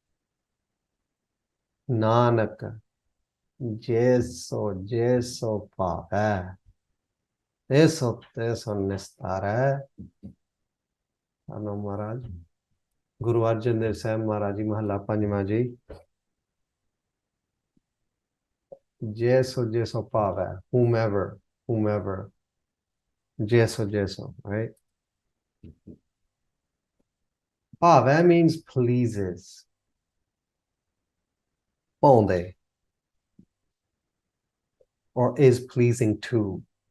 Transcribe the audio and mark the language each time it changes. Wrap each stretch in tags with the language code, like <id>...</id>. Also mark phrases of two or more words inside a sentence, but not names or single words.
<pa>ਨਾਨਕ ਜੈਸੋ ਪਾਵੈ. ਤੈਸੋ ਨਿਸਤਾਰਾ. ਆਨੋ ਮਹਾਰਾਜ. ਗੁਰੂ ਅਰਜਨ ਦੇਵ ਸਾਹਿਬ ਮਹਾਰਾਜ ਜੀ ਮਹਲਾ ਪੰਜਵਾਂ ਜੀ. ਜੈਸੋ ਪਾਵੈ.</pa> <en>Whomever. Jeso, right? Paave means pleases. Ponde. Or is pleasing to.</en>